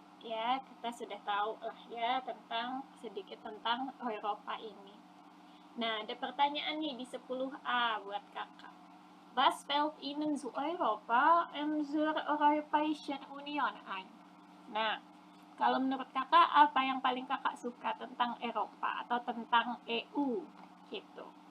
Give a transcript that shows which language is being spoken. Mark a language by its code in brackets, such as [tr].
[id] Ya, kita sudah tahu lah ya tentang sedikit tentang Eropa ini. Nah, ada pertanyaan nih di 10A buat kakak. [de] Was fällt Ihnen zu Europa zur Europäischen Union ein? [id] Nah, kalau menurut kakak, apa yang paling kakak suka tentang Eropa atau tentang EU gitu?